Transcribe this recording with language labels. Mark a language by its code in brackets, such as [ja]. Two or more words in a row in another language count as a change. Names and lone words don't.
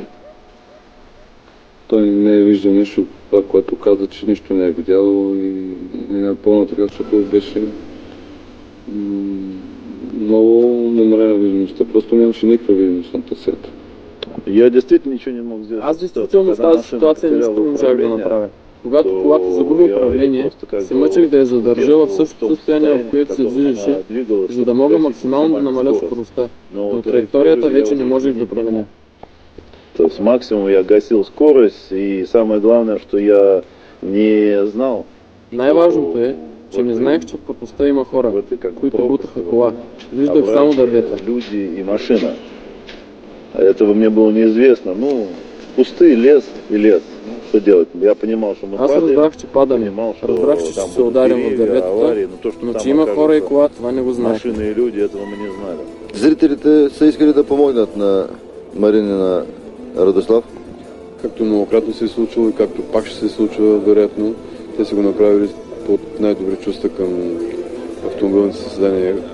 [bg] Той не е виждал нищо от това, което каза, че нищо не е видял и не е напълно така, защото беше много намалена видимостта. Просто нямаше никаква видимост на трасето. [ru] Я действително ничего не мог сделать. [bg] Аз действително в тази ситуация нищо не можах да направя. Когато колата загуби управление, се мъчех да я задържа в същото състояние, в което се движеше, за да мога максимално да намаля скоростта. Но траекторията вече не можех да променя. [ru] То есть максимум я гасил скорость, и самое главное, что я не знал. [bg] Най-важното е, че не знаех, че по пуста има хора, които бутаха кола. Виждах само дървета. [ru] Люди и машина. Этого мне было неизвестно. Ну, пустый лес и лес. Что делать? Я понимал, что мы [bg] Аз [ru] падаем. [bg] разбрах, че падаме. Разбрах, че ще се ударим в дърветата, но че има хора и кола, това не го знаех. [ru] Машины и люди, этого мы не знали. [bg] Зрителите са искали да помогнат на Марин и на Радослав? Както многократно се е случило и както пак ще се случва, вероятно, те са го направили под най-добри чувства към автомобилните съседания.